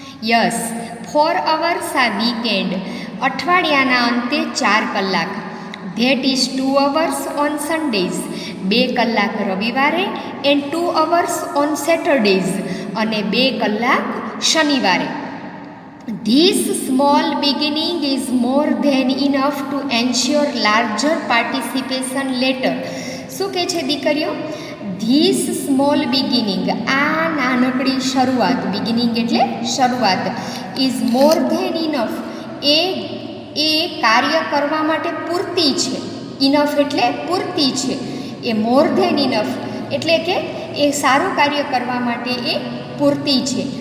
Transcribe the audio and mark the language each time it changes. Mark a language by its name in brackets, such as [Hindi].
[English] yes, 4 hours આ weekend, [Gujarati] અઠવાડિયાના અંતે 4 કલાક. [English] that is 2 hours on Sundays, [Gujarati] 2 કલાક રવિવારે, [English] and 2 hours on Saturdays, [Gujarati] અને 2 કલાક શનિવારે. [English] This small beginning is more than enough to ensure larger participation later. [Gujarati] શું કહે છે દીકરીઓ? [English] this small beginning, [Gujarati] આ નાનકડી શરૂઆત, બિગિનિંગ એટલે શરૂઆત, [English] is more than enough, [Gujarati] એ કાર્ય કરવા માટે પૂરતી છે. ઇનફ એટલે પૂરતી છે. એ મોર ધેન ઇનફ એટલે કે એ સારું કાર્ય કરવા માટે એ પૂરતી છે.